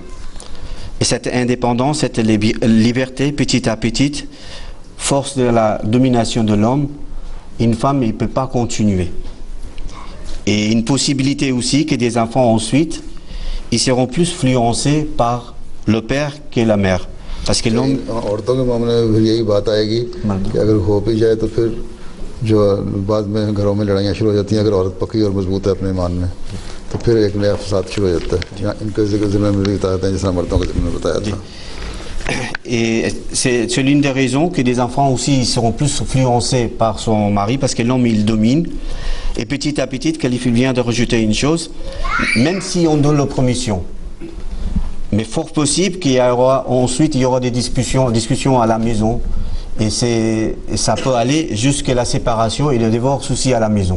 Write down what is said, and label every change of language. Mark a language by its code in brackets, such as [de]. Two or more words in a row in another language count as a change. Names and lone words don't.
[fr] Et cette indépendance, cette liberté, petit à petit, force de la domination de l'homme, une femme ne peut pas continuer. Et une possibilité aussi que des enfants ensuite, ils seront plus influencés par le père que la mère. Parce que l'homme... [ur] عورتوں کے معاملے میں پھر یہی بات آئے گی کہ اگر ہو بھی جائے تو پھر جو بعد میں گھروں میں لڑائیاں شروع ہو جاتی ہیں. اگر عورت پکی اور مضبوط ہے اپنے ایمان میں، تو پھر ایک نیا فساد شروع ہو جاتا ہے. یہاں ان کے ذمے میں بھی بتاتے ہیں، جیسا مردوں کے ذمے میں بتایا تھا. [fr] Et c'est l'une des raisons que des enfants aussi seront plus influencés par son mari, parce que l'homme il domine. Et petit à petit, Khalife vient de rajouter une chose, même si on donne la permission, mais fort possible qu'il y aura ensuite il y aura des discussions à la maison, et ça peut aller jusqu'à la séparation et le divorce aussi à la maison.